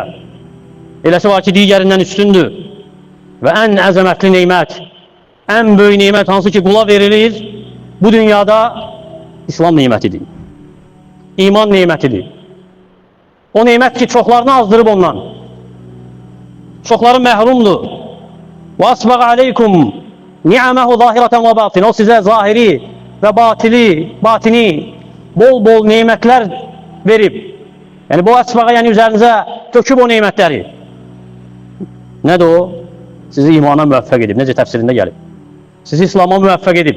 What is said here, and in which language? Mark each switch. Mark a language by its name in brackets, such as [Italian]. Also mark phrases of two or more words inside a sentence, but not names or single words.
[Azerbaijani] Eləsi var ki, digərindən üstündür. Və ən əzəmətli neymət, ən böyük neymət hansı ki, qula verilir, bu dünyada İslam neymətidir. İman neymətidir. O neymət ki, çoxlarını azdırıb ondan. Çoxları məhrumdur. [Arabic] وَأَسْبَغَ عَلَيْكُمْ نِعَمَهُ ظَاهِرَةً وَبَاطِنًا. [Azerbaijani] O sizə zahiri və batini, bol-bol neymətlər verib. Yəni, bu əsbağa, yəni üzərinizə töküb o neymətləri. Nədir o? Sizi imana müvəffəq edib. Necə təfsirində gəlib? Sizi İslam'a müvəffəq edib.